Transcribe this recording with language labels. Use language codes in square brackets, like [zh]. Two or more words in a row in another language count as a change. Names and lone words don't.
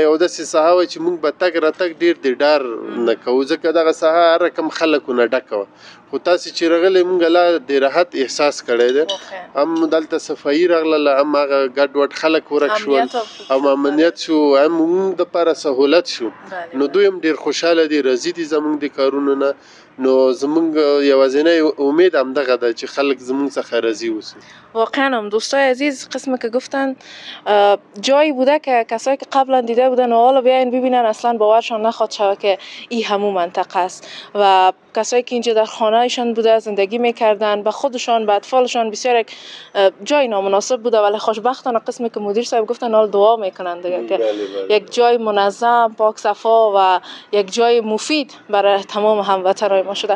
[ps] یو داسې ساحه وه چې مونږ به تګ راتګ ډېر د ډار نه کوو ځکه دغه ساحه هر رقم خلکو نه ډکه وه خو تاسې چې راغلی مونږ لا د راحت احساس کړی دی هم دلته صفایي راغله هم هغه ګډ وډ خلک ورک شول هم امنیت شو هم مونږ دپاره سهولت شو نو دوی هم ډېر خوشحاله دي راضي دي زمونږ د کارونو نه نو زمونږ یوازینی امید هم دغه ده چې خلک زمونږ څخه راضی اوسي. [fa] واقعا هم دوستای عزیز قسمی که گفتن جایی بوده که کسایی که قبلا دیده بودن و حالا بیاین ببینن اصلا باورشان نخواد شود که این همون منطقه است و کسایی که اینجا در خانه‌شان بوده زندگی میکردن به خودشان به اطفالشان بسیار یک جای نامناسب بوده ولی خوشبختانه قسمی که مدیر صاحب گفتن حال دعا میکنن دیگه که یک جای منظم پاک صفا و یک جای مفید برای تمام هموطنان ما شده.